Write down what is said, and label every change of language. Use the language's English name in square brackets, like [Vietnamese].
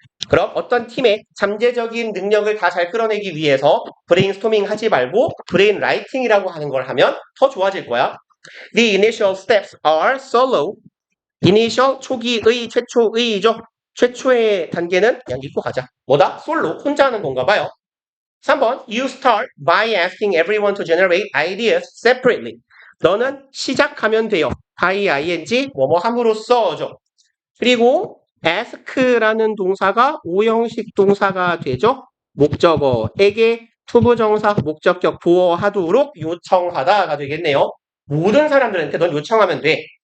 [Korean] 그럼 어떤 팀의 잠재적인 능력을 다 잘 끌어내기 위해서 브레인스토밍 하지 말고 브레인라이팅이라고 하는 걸 하면 더 좋아질 거야. [English] The initial steps are solo. initial [Korean] 초기의 최초의죠. 최초의 단계는 그냥 읽고 가자. 뭐다? 솔로 혼자 하는 건가 봐요. [English] 3번 You start by asking everyone to generate ideas separately. [Korean] 너는 시작하면 돼요. by ing 뭐뭐 함으로써죠. 그리고 ask라는 동사가 오형식 동사가 되죠. 목적어에게 투부정사 목적격 보어하도록 요청하다가 되겠네요. 모든 사람들한테 넌 요청하면 돼.